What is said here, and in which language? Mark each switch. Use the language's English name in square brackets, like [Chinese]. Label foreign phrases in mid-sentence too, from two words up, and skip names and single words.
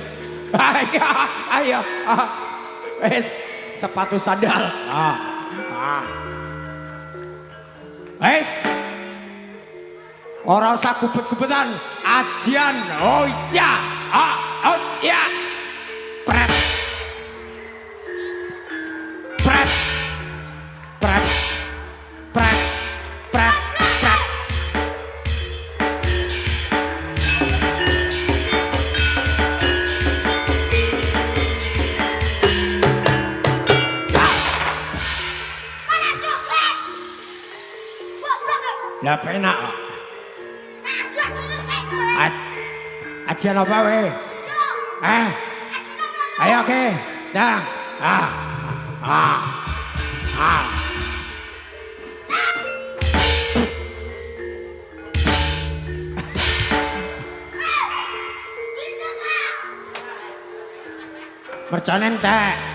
[Javanese] Ayo. Wes sepatu sandal. Wes. Ora usah gubet-gubetan. Ajian. Oh iya. Oh iya. Pret. Pret. Pret. Pret. Pret. Pret. [Indonesian] Mana coklat? [Javanese] Goblok. Lah penak. [Indonesian] Aduh, jurus saya. [Javanese] Ajian apa we? Ayo oke. Dah. Mercon entek.